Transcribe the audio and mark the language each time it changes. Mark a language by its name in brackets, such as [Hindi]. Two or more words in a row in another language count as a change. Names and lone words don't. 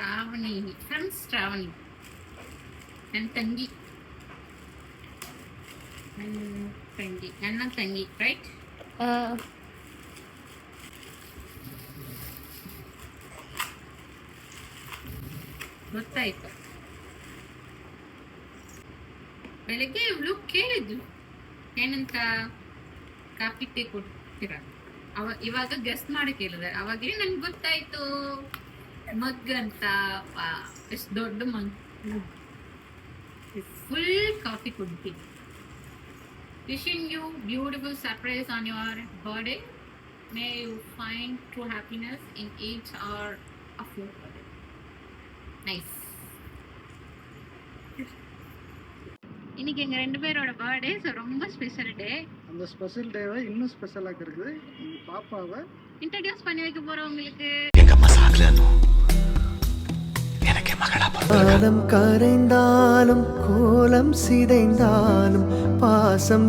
[Tamil] ஸ்ராவணி ஃப்ரெண்ட்ஸ் ஸ்ராவணி என் தங்கி அண்ணன் தங்கி ரைட் [Kannada] ಗೊತ್ತಾಯ್ತು ಬೆಳಗ್ಗೆ ಇವಳು ಕೇಳಿದ್ಲು ಏನಂತ [English] coffee tea [Kannada] ಕೊಡ್ತೀರ ಇವಾಗ ಗೆಸ್ಟ್ ಮಾಡಿ ಕೇಳಿದೆ ಅವಾಗಲೇ ನನ್ಗೆ ಗೊತ್ತಾಯ್ತು ಮಗ್ ಅಂತ ಎಷ್ಟು ದೊಡ್ಡ ಮಗ್ [English] full coffee ಕುಡ್ತೀನಿ wishing you beautiful surprise on your birthday may you find true happiness in each hour of your birthday nice [Tamil] இன்னைக்கு எங்க ரெண்டு பேரோட பர்த்டே ஸோ ரொம்ப [English] special day [Tamil] அந்த [English] special dayவை [Tamil] இன்னும் ஸ்பெஷலாக இருக்குது எங்கள் பாப்பாவை இன்ட்ரடியூஸ் பண்ணி வைக்க போறோம் உங்களுக்கு பாதம் கரைந்தாலும் கோலம் சிதைந்தாலும் பாசம்